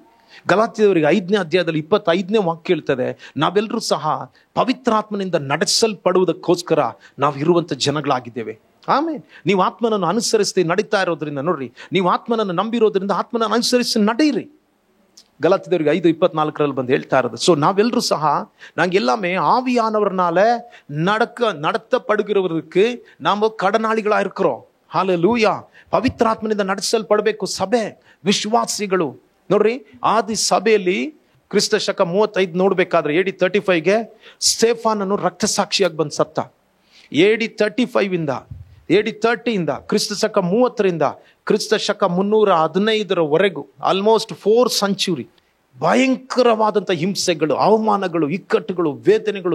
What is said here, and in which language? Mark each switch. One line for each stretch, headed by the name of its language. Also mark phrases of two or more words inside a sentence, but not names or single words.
Kannada: ಗಲಾತ್ಯದವರಿಗೆ 5ನೇ ಅಧ್ಯಾಯದಲ್ಲಿ 25ನೇ ವಾಕ್ಯ ಹೇಳ್ತದೆ, ನಾವೆಲ್ಲರೂ ಸಹ ಪವಿತ್ರಾತ್ಮನಿಂದ ನಡೆಸಲ್ಪಡುವುದಕ್ಕೋಸ್ಕರ ನಾವು ಇರುವಂಥ ಜನಗಳಾಗಿದ್ದೇವೆ. ಆಮೇಲೆ ನೀವು ಆತ್ಮನನ್ನು ಅನುಸರಿಸಿ ನಡೀತಾ ಇರೋದ್ರಿಂದ, ನೋಡ್ರಿ, ನೀವು ಆತ್ಮನನ್ನು ನಂಬಿರೋದ್ರಿಂದ ಆತ್ಮನನ್ನು ಅನುಸರಿಸಿ ನಡೆಯಿರಿ. ಗಲಾತ್ಯದವರಿಗೆ 5:24 ಬಂದು ಹೇಳ್ತಾ ಇರೋದು. ಸೊ ನಾವೆಲ್ಲರೂ ಸಹ
Tamil: நாங்கள் ஆவியானவர்னால நடத்தப்படுகிறவருக்கு நாம் கடனாளிகளா இருக்கிறோம். ஹalleluya.
Kannada: ಪವಿತ್ರಾತ್ಮನಿಂದ ನಡೆಸಲ್ಪಡಬೇಕು ಸಭೆ, ವಿಶ್ವಾಸಿಗಳು. ನೋಡ್ರಿ, ಆದಿ ಸಭೆಯಲ್ಲಿ ಕ್ರಿಸ್ತ ಶಕ 35 ನೋಡ್ಬೇಕಾದ್ರೆ AD 35ಗೆ ಸ್ಟೇಫಾನನು ರಕ್ತ ಸಾಕ್ಷಿಯಾಗಿ ಬಂದು ಸತ್ತ. AD 30 ಕ್ರಿಸ್ತ ಶಕ 30ರಿಂದ ಕ್ರಿಸ್ತ ಶಕ 315ರವರೆಗೂ
English: almost 4 century
Kannada: ಭಯಂಕರವಾದಂಥ ಹಿಂಸೆಗಳು, ಅವಮಾನಗಳು, ಇಕ್ಕಟ್ಟುಗಳು, ವೇದನೆಗಳು.